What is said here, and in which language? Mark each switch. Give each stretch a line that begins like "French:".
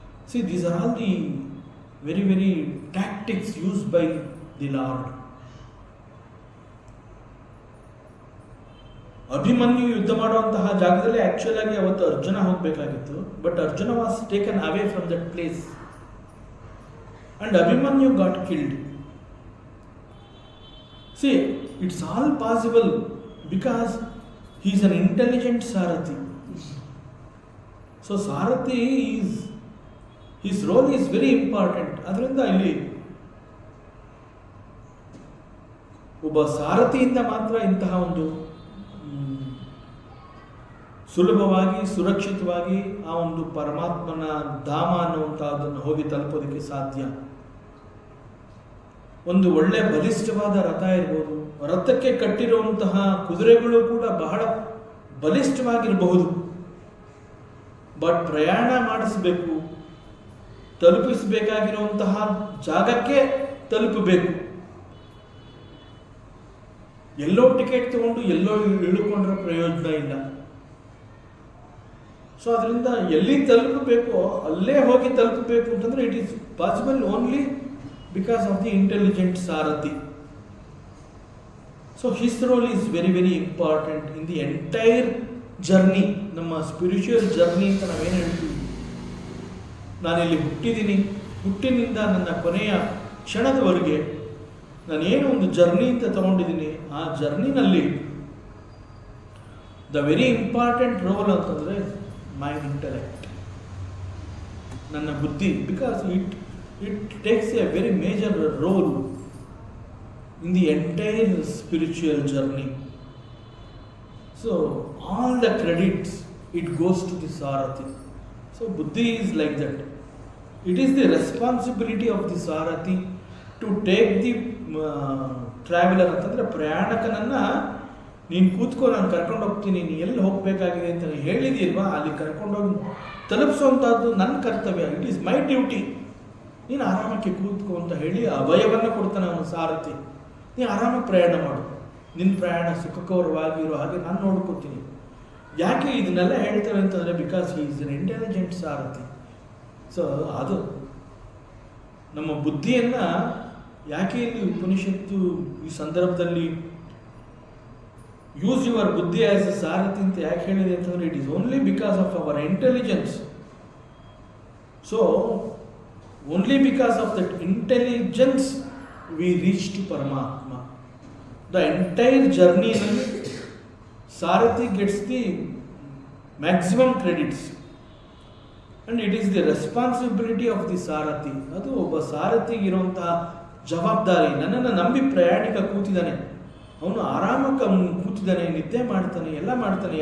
English: See these are all the very very tactics used by the Lord.
Kannada: Abhimanyu ಯುದ್ಧ ಮಾಡುವಂತಹ ಜಾಗದಲ್ಲಿ actual ಆಗಿ ಅವತ್ತು ಅರ್ಜುನ ಹೋಗಬೇಕಾಗಿತ್ತು,
English: But Arjuna was taken away from that place and Abhimanyu got killed. See, it's all possible because he is an intelligent Sarathi. So Sarathi is, his role is very important.
Kannada: ಅದರಿಂದ ಇಲ್ಲಿ ಒಬ್ಬ ಸಾರಥಿಯಿಂದ ಮಾತ್ರ ಇಂತಹ ಒಂದು ಸುಲಭವಾಗಿ ಸುರಕ್ಷಿತವಾಗಿ ಆ ಒಂದು ಪರಮಾತ್ಮನ ಧಾಮ ಅನ್ನುವಂಥದ್ದನ್ನು ಹೋಗಿ ತಲುಪೋದಕ್ಕೆ ಸಾಧ್ಯ. ಒಂದು ಒಳ್ಳೆ ಬಲಿಷ್ಠವಾದ ರಥ ಇರ್ಬೋದು, ರಥಕ್ಕೆ ಕಟ್ಟಿರುವಂತಹ ಕುದುರೆಗಳು ಕೂಡ ಬಹಳ ಬಲಿಷ್ಠವಾಗಿರಬಹುದು, ಬಟ್ ಪ್ರಯಾಣ ಮಾಡಿಸಬೇಕು, ತಲುಪಿಸಬೇಕಾಗಿರುವಂತಹ ಜಾಗಕ್ಕೆ ತಲುಪಬೇಕು. ಎಲ್ಲೋ ಟಿಕೆಟ್ ತಗೊಂಡು ಎಲ್ಲೋ ಇಳುಕೊಂಡ್ರೆ ಪ್ರಯೋಜನ ಇಲ್ಲ. ಸೊ ಅದರಿಂದ ಎಲ್ಲಿ ತಲುಪಬೇಕೋ ಅಲ್ಲೇ ಹೋಗಿ ತಲುಪಬೇಕು ಅಂತಂದರೆ
English: It is possible only because of the intelligent Sarathi. So his role is very very important in the entire journey.
Kannada: ನಮ್ಮ ಸ್ಪಿರಿಚುವಲ್ ಜರ್ನಿ ಅಂತ ನಾವೇನು ಹೇಳ್ತೀವಿ, ನಾನಿಲ್ಲಿ ಹುಟ್ಟಿದ್ದೀನಿ, ಹುಟ್ಟಿನಿಂದ ನನ್ನ ಕೊನೆಯ ಕ್ಷಣದವರೆಗೆ ನಾನೇನು ಒಂದು ಜರ್ನಿ ಅಂತ ತಗೊಂಡಿದ್ದೀನಿ, ಆ ಜರ್ನಿನಲ್ಲಿ
English: the very important role
Kannada: ಅಂತಂದರೆ
English: my intellect,
Kannada: ನನ್ನ ಬುದ್ಧಿ.
English: Because it takes a very major role in the entire spiritual journey. So all the credits, it goes to the Sarathi. So Buddhi is like that. It is the responsibility of the Sarathi to take the traveler
Kannada: ಅಂತಂದರೆ ಪ್ರಯಾಣಕನನ್ನು ನೀನು ಕೂತ್ಕೊ, ನಾನು ಕರ್ಕೊಂಡು ಹೋಗ್ತೀನಿ, ನೀನು ಎಲ್ಲಿ ಹೋಗಬೇಕಾಗಿದೆ ಅಂತ ಹೇಳಿದೀಲ್ವಾ, ಅಲ್ಲಿ ಕರ್ಕೊಂಡೋಗಿ ತಲುಪಿಸುವಂಥದ್ದು ನನ್ನ ಕರ್ತವ್ಯ.
English: It is my duty.
Kannada: ನೀನು ಆರಾಮಕ್ಕೆ ಕೂತ್ಕೊ ಅಂತ ಹೇಳಿ ಅಭಯವನ್ನು ಕೊಡ್ತಾನೆ ಅವನು ಸಾರಥಿ. ನೀನು ಆರಾಮಾಗಿ ಪ್ರಯಾಣ ಮಾಡು, ನಿನ್ನ ಪ್ರಯಾಣ ಸುಖಕರವಾಗಿರೋ ಹಾಗೆ ನಾನು ನೋಡ್ಕೊತೀನಿ. ಯಾಕೆ ಇದನ್ನೆಲ್ಲ ಹೇಳ್ತೇವೆ ಅಂತಂದರೆ
English: Because he is an intelligent sarathi.
Kannada: So ಅದು ನಮ್ಮ ಬುದ್ಧಿಯನ್ನು ಯಾಕೆ ಇಲ್ಲಿ ಉಪನಿಷತ್ತು ಈ ಸಂದರ್ಭದಲ್ಲಿ
English: use your buddhi as a sarathi
Kannada: ಅಂತ ಯಾಕೆ ಹೇಳಿದೆ ಅಂತಂದರೆ
English: It is only because of our intelligence. So only because of that intelligence we reach to Paramatma. The entire journey sarathi gets the maximum credits and it is the responsibility of the sarathi.
Kannada: ಅದು ಒಬ್ಬ ಸಾರಥಿಗಿರುವಂತಹ ಜವಾಬ್ದಾರಿ. ನನ್ನನ್ನು ನಂಬಿ ಪ್ರಯಾಣಿಕ ಕೂತಿದ್ದಾನೆ, ಅವನು ಆರಾಮಕ್ಕೆ ಕೂತಿದ್ದಾನೆ, ನಿದ್ದೆ ಮಾಡ್ತಾನೆ, ಎಲ್ಲ ಮಾಡ್ತಾನೆ.